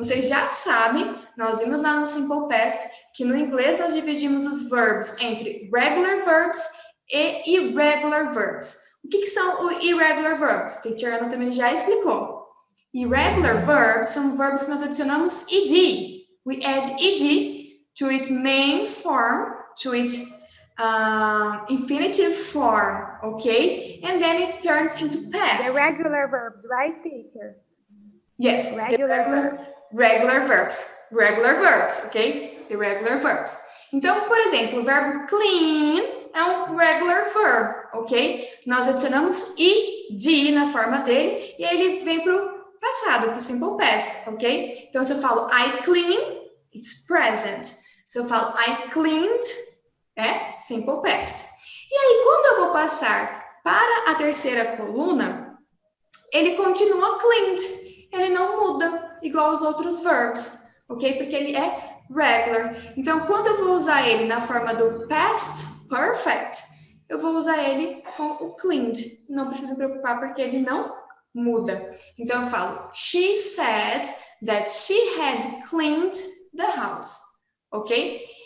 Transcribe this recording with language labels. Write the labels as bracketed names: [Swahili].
[Portuguese] Vocês já sabem, nós vimos lá no Simple Past, que no inglês nós dividimos os verbs entre regular verbs e irregular verbs. O que são os irregular verbs? A teacher Ana também já explicou. Irregular verbs são verbos que nós adicionamos ed. [English] We add ed to its main form, to its infinitive form, okay? And then it turns into past. The regular verbs, right, teacher? Yes, regular verbs, ok? The regular verbs. [Portuguese] Então, por exemplo, o verbo clean é um regular verb, ok? Nós adicionamos ed na forma dele e aí ele vem para o passado, para o simple past, ok? Então, se eu falo [English] I clean, it's present. [Portuguese] Se eu falo I cleaned, é simple past. E aí, quando eu vou passar para a terceira coluna, ele continua cleaned. Ele não muda, igual aos outros verbs, ok? Porque ele é regular. Então, quando eu vou usar ele na forma do past perfect, eu vou usar ele com o cleaned. Não precisa se preocupar, porque ele não muda. Então, eu falo, [English] she said that she had cleaned the house, ok?